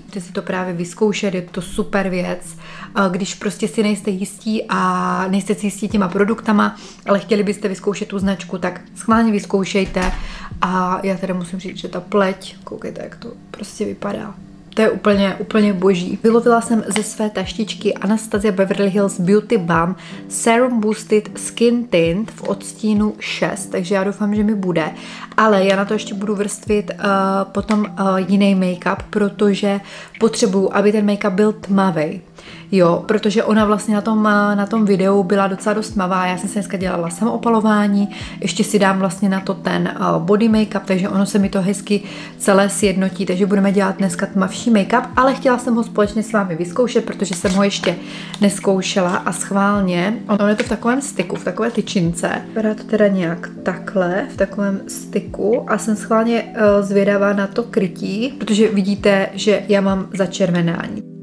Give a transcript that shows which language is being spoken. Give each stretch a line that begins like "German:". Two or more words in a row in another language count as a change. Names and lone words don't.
Czech: Můžete si to právě vyzkoušet, je to super věc, když prostě si nejste jistí a nejste si jistí těma produktama, ale chtěli byste vyzkoušet tu značku, tak schválně vyzkoušejte a já teda musím říct, že ta pleť, koukejte, jak to prostě vypadá. To je úplně boží. Vylovila jsem ze své taštičky Anastasia Beverly Hills Beauty Balm Serum Boosted Skin Tint v odstínu 6, takže já doufám, že mi bude. Ale já na to ještě budu vrstvit potom jiný make-up, protože potřebuju, aby ten make-up byl tmavý. Jo, protože ona vlastně na tom videu byla docela dost tmavá, já jsem se dneska dělala samoopalování, ještě si dám vlastně na to ten
English: body make-up,
Czech: takže ono se mi to hezky celé sjednotí, takže budeme dělat dneska tmavší make-up, ale chtěla jsem ho společně s vámi vyzkoušet, protože jsem ho ještě neskoušela a schválně, ono je to v takovém styku, v takové tyčince, vypadá to teda nějak takhle, v takovém styku a jsem schválně zvědavá na to krytí, protože vidíte, že já mám začervenání.